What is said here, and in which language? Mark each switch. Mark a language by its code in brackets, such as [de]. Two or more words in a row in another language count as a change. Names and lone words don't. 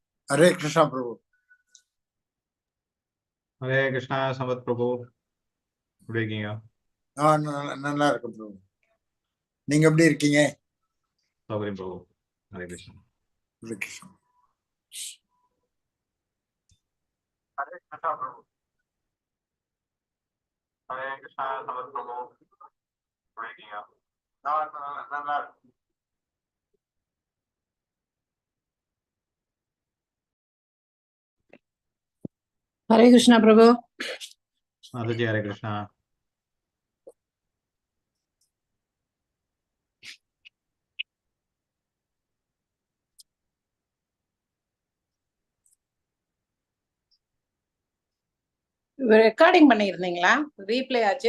[hi] हरे कृष्णा प्रभु. हरे कृष्णा संवत प्रभु. [ta] எப்படி இருக்கீங்க? நல்லா இருக்கு பிரபு. நீங்க எப்படி இருக்கீங்க? சௌகரியம் பிரபு. ஹரே கிருஷ்ணா. ஹரே கிருஷ்ணா. ஹரே கிருஷ்ணா பிரபு. ஹரே கிருஷ்ணா சம்பத் பிரபு. எப்படி இருக்கீங்க? நல்லா இருக்கு. [hi] हरे कृष्णा प्रभु. माता जी हरे कृष्णा. [ta] ரெக்கார்டிங் பண்ணியிருந்தீங்களா? ரீப்ளே ஆச்சு.